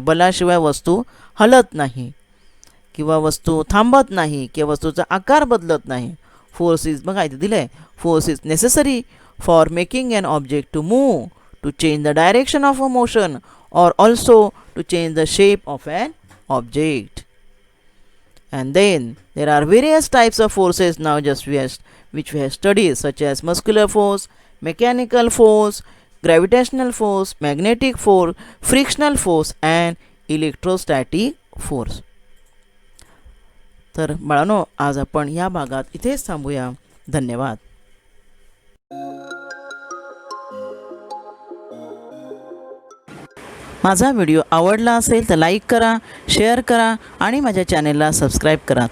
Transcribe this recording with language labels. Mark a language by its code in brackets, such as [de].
[mr] बलाशिवाय वस्तू हलत नाही किंवा वस्तू थांबत नाही किंवा वस्तूचा आकार बदलत नाही. [en] force is, [mr] बघा इथे दिलं आहे, [en] Force is necessary for making an object to move, to change the direction of a motion or also to change the shape of an object. And then there are various types of forces now which we have studied, such as muscular force, mechanical force, gravitational force, magnetic force, frictional force and electrostatic force. [mr] तर बाळांनो, आज आपण या भागात इथेच थांबूया. धन्यवाद. माझा व्हिडिओ आवडला असेल तर लाईक करा, शेअर करा आणि माझ्या चॅनेलला सबस्क्राईब करा.